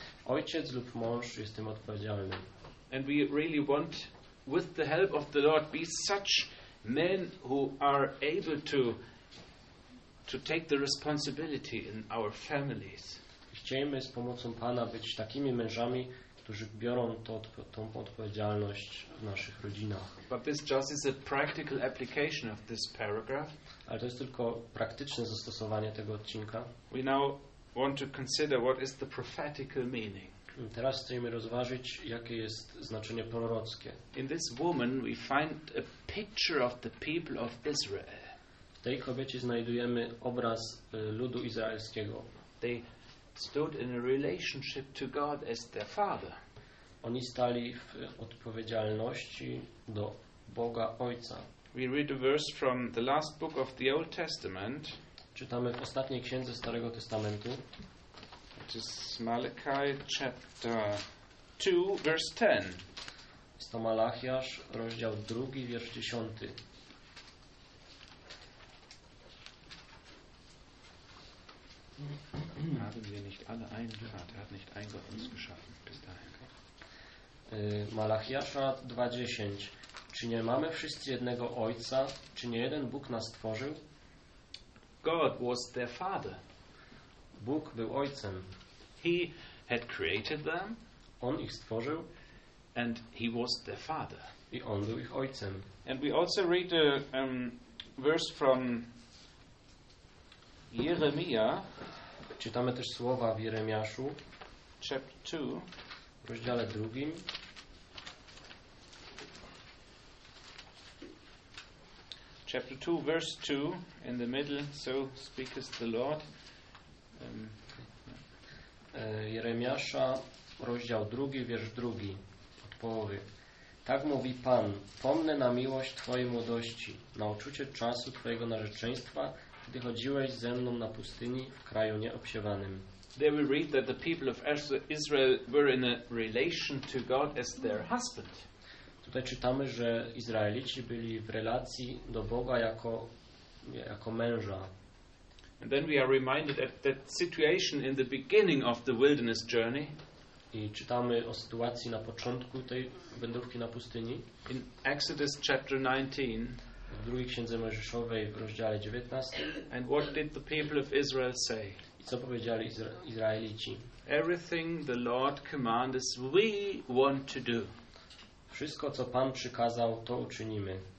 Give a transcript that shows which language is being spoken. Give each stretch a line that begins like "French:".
Polish: Ojciec lub mąż jest tym odpowiedzialny.
English: And we really want, with the help of the Lord, be such men who are able to take the responsibility in our families.
Polish: Chcemy z pomocą Pana być takimi mężami, którzy biorą tą odpowiedzialność w naszych rodzinach.
English: But this just is a practical application of this paragraph.
Polish: Ale to jest tylko praktyczne zastosowanie tego odcinka.
English: We now want to consider what is the prophetical meaning.
Polish: Teraz chcemy rozważyć, jakie jest znaczenie prorockie.
English: In this woman we find a picture of the people of Israel.
Polish: W tej kobiecie znajdujemy obraz ludu izraelskiego.
English: They stood in a relationship to God as their father.
Polish: Oni stali w odpowiedzialności do Boga Ojca.
English: We read a verse from the last book of the Old Testament.
Polish: Czytamy w ostatniej księdze Starego Testamentu.
English: It is Malachi chapter 2, verse 10.
Polish: Jest to Malachiasz, rozdział 2, wiersz 10.
German: Haben wir nicht alle einen Vater, hat nicht ein Gott uns geschaffen bis dahin.
Polish: Malachiasza 2:10. Czy nie mamy wszyscy jednego ojca? Czy nie jeden Bóg nas stworzył?
English: God was their father.
Polish: Bóg był ojcem.
English: He had created them.
Polish: On ich stworzył.
English: And he was their father.
Polish: I on był ich ojcem.
English: And we also read a verse from Jeremia.
Polish: Czytamy też słowa w Jeremiaszu,
English: chapter 2,
Polish: w rozdziale 2,
English: chapter 2, verse 2, in the middle, so speaketh the Lord.
Polish: Jeremiasza, rozdział 2, wiersz 2, od połowy. Tak mówi Pan, pomnę na miłość Twojej młodości, na uczucie czasu Twojego narzeczeństwa, gdy chodziłeś ze mną na pustyni w kraju nieobsiewanym.
English: There we read that the people of Israel were in a relation to God as their husband.
Polish: Tutaj czytamy, że Izraelici byli w relacji do Boga jako męża.
English: And then we are reminded of that situation in the beginning of the wilderness journey.
Polish: I czytamy o sytuacji na początku tej wędrówki na pustyni.
English: In Exodus chapter 19.
Polish: W drugiej księdze Mojżeszowej w rozdziale 19.
English: And what did the people of Israel say?
Polish: I co powiedzieli Izraelici?
English: Everything the Lord commands, we want to do.
Polish: Wszystko, co Pan przykazał, to uczynimy.